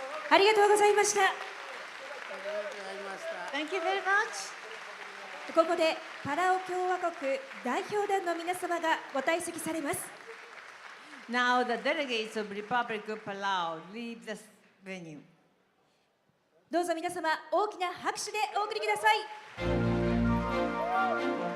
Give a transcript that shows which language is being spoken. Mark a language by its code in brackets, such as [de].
[ja] ありがとうございました。 [en] Thank you very much. [ja] ここでパラオ共和国代表団の皆様がご退席されます。 [en] Now the delegates of Republic of Palau leave the venue. [ja] どうぞ皆様大きな拍手でお送りください。